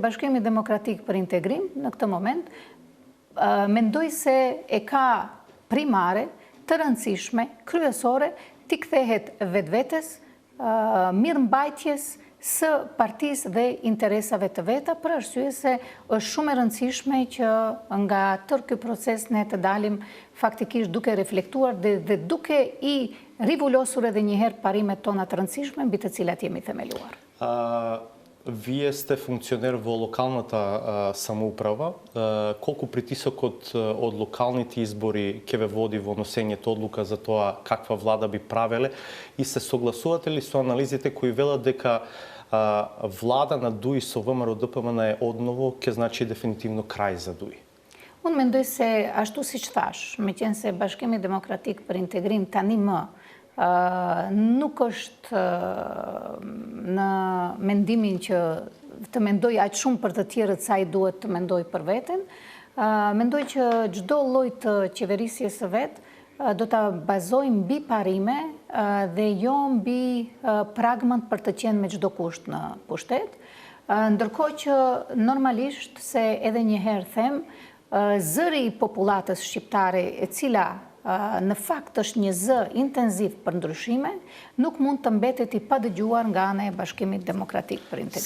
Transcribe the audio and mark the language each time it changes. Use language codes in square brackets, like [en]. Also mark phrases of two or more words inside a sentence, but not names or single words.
[sq] Bashkimi Demokratik për Integrim në këtë moment mendoj se e ka primare, të rëndësishme, kryesore, t'i kthehet vetvetes, mirëmbajtjes së partisë dhe interesave të veta, për arsye se është shumë e rëndësishme që nga tërë ky proces ne të dalim faktikisht duke reflektuar dhe duke i rivulosur edhe njëherë parimet tona të rëndësishme mbi të cilat jemi themeluar. [mk] Вие сте функционер во локалната самоуправа. Колку притисокот од локалните избори ќе ве води во носењето одлука за тоа каква влада би правеле и се согласувате ли со анализите кои велат дека влада на ДУИ со ВМРО ДПМН е одново ќе значи дефинитивно крај за ДУИ? [sq] Unë mendoj se ashtu siç thash, meqense Bashkimi Demokratik për Integrim tani më nuk është në mendimin që të mendoj aq shumë për të tjerët sa i duhet të mendoj për veten. Mendoj që çdo lloj të qeverisjes së vet do ta bazojmë mbi parime dhe jo mbi pragmën për të qenë me çdo kusht në pushtet, ndërkohë që normalisht se edhe një herë them, zëri i popullatës shqiptare e cila në fakt është një zë intenziv për ndryshime, nuk mund të mbetet i padëgjuar nga ana e Bashkimit Demokratik për Integrim.